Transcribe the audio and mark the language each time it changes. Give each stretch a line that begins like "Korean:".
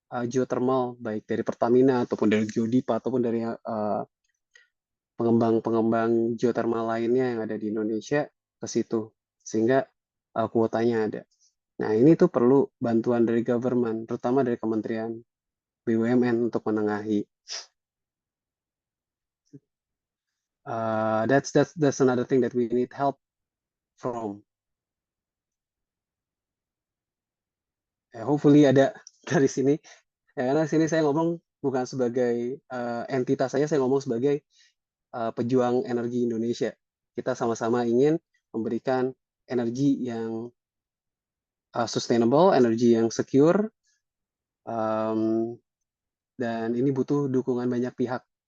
Indonesian: geothermal, baik dari Pertamina ataupun dari Geodipa ataupun dari pengembang-pengembang geothermal lainnya yang ada di Indonesia ke situ, sehingga kuotanya ada. Nah, ini tuh perlu bantuan dari government, terutama dari Kementerian BUMN untuk menengahi.
English: That's another thing that we need help from.
Indonesian: Hopefully ada dari sini. Karena sini saya ngomong bukan sebagai entitas saya ngomong sebagai pejuang energi Indonesia. Kita sama-sama ingin memberikan energi yang sustainable, energi yang secure, dan ini butuh dukungan banyak pihak.